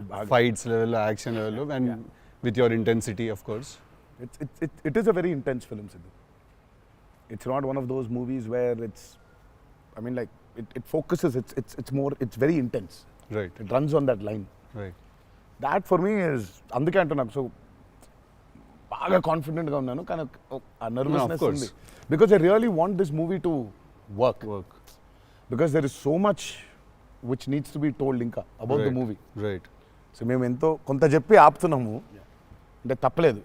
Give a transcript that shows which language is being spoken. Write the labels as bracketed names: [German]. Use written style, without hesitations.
[English] Fights లెవెల్లో, action లెవెల్లో, and with your intensity of course. It is a very intense film, Sidhu. It's not one of those movies where it's, I mean, like it focuses. It's very intense. Right. It runs on that line. Right. That for me is [Telugu] అందుకే అంటున్నాను. So బాగా కాన్ఫిడెంట్గా ఉన్నాను, కానీ ఆ nervousness ఉంది. [English] Because I really want this movie to work. Because there is so much which needs to be told ఇంకా about the movie. Right. [Telugu] So మేము ఎంతో కొంత చెప్పి ఆపుతున్నాము అంటే తప్పలేదు.